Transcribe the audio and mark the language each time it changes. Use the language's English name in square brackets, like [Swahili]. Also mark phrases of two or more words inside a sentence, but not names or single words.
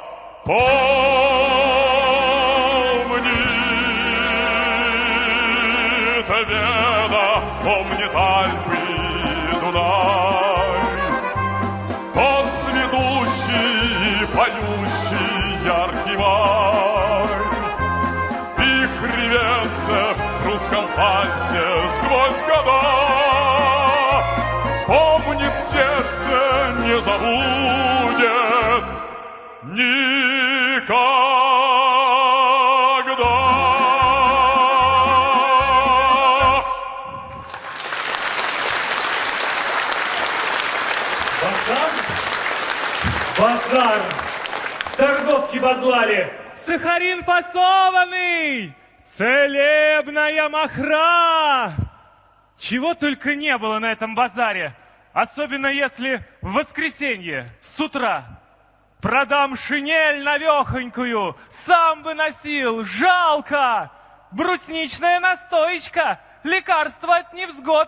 [Russian] Вена, помнит Альпы и Дунай, он цветущий и поющий яркий май. Вихрь вальсе сквозь года. Помнит сердце, не забудет никогда. Базар! Торговки возлали! Сахарин фасованный! Целебная махра! Чего только не было на этом базаре, особенно если в воскресенье с утра. Продам шинель навехонькую, сам бы носил, жалко! Брусничная настоечка, лекарство от невзгод.